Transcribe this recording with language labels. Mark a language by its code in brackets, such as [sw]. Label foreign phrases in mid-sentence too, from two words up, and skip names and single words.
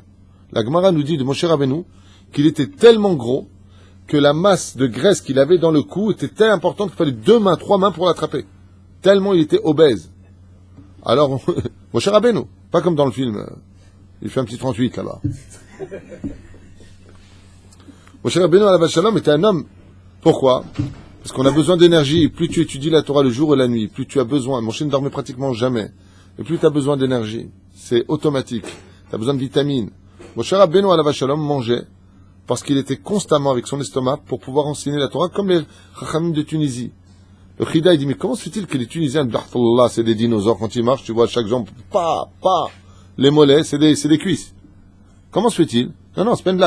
[fr] La Gemara nous dit de Moshe Rabbeinu qu'il était tellement gros que la masse de graisse qu'il avait dans le cou était tellement importante qu'il fallait 2 mains, 3 mains pour l'attraper. Tellement il était obèse. Alors, Moshe Rabbeinu, pas comme dans le film, il fait un petit 38 là-bas. Moshe Rabbeinu [he] עליו שלום [fr] était un homme. Pourquoi? Parce qu'on a besoin d'énergie. Plus tu étudies la Torah le jour et la nuit, plus tu as besoin. Moshe ne dormait pratiquement jamais. Et plus tu as besoin d'énergie. C'est automatique. Tu as besoin de vitamines. Moshe Rabbeinu [he] עליו שלום [fr] mangeait parce qu'il était constamment avec son estomac pour pouvoir enseigner la Torah comme les Chachamim de Tunisie. Le Chida, il dit, mais comment se fait-il que les Tunisiens, c'est des dinosaures, quand ils marchent, tu vois chaque jambe, les mollets, c'est des cuisses. Comment se fait-il? Non, c'est pas une blague.